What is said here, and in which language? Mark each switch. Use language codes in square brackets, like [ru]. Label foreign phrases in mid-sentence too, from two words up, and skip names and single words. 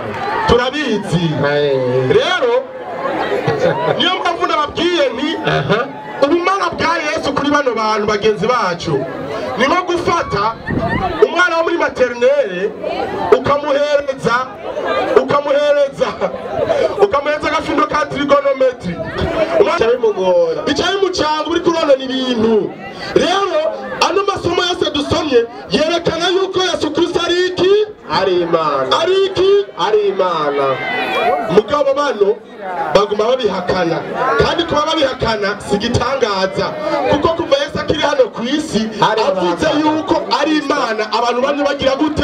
[rn] turabizi rero niyo mpamvu nababwiye nti ubumana bwa Yesu kuri bano bantu bagenzi bacu ni nko gufata umwana wo muri maternelle ukamuhereza agafindo ka trigonometry icyayi mucanga uri kurona ibintu. Rero ano masomo yose dusomye yerekana yuko Yesu Kristo ari iki ari Imana mugabo bano baguma babihakana kandi kuba babihakana sigitangaza kuko kuva Yesu akiri hano ku isi avuze yuko ari Imana abantu bamwe bagira gute